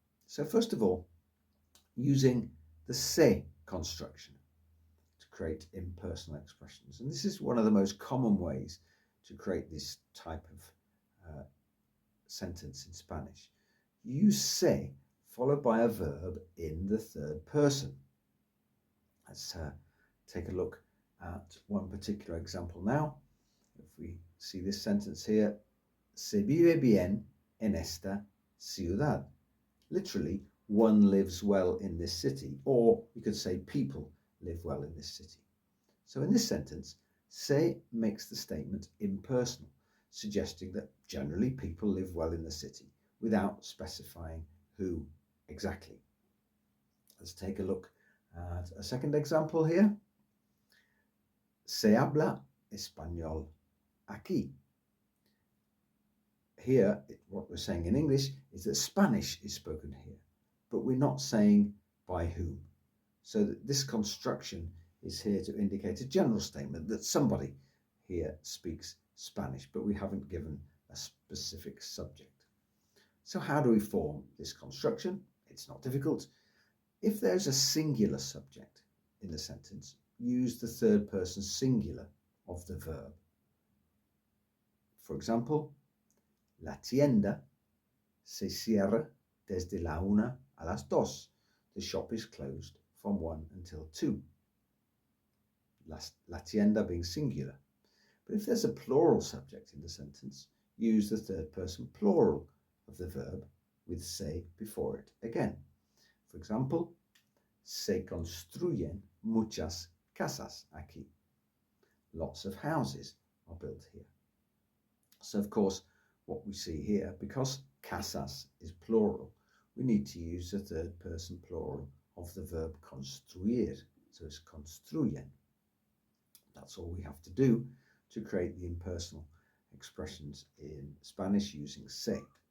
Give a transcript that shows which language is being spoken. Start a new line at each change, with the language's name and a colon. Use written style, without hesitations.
English: So first of all, using the se construction to create impersonal expressions, and this is one of the most common ways to create this type of sentence in Spanish. Use se followed by a verb in the third person. Let's take a look at one particular example now. If we see this sentence here, se vive bien en esta ciudad. Literally, one lives well in this city, or you could say people live well in this city. So in this sentence, se makes the statement impersonal, suggesting that generally people live well in the city without specifying who exactly. Let's take a look at a second example here. Se habla español aquí. Here, what we're saying in English is that Spanish is spoken here, but we're not saying by whom. So that this construction is here to indicate a general statement that somebody here speaks Spanish, but we haven't given a specific subject. So how do we form this construction? It's not difficult. If there's a singular subject in the sentence, use the third person singular of the verb.
Spanish: For example, la tienda se cierra desde la 1 a las 2.
English: The shop is closed from 1 until 2. La tienda being singular. But if there's a plural subject in the sentence, use the third person plural of the verb with se before it again.
Spanish: For example, se construyen muchas casas aquí.
English: Lots of houses are built here. So of course, what we see here, because casas is plural, we need to use the third person plural of the verb construir. So it's construyen. That's all we have to do to create the impersonal expressions in Spanish using se.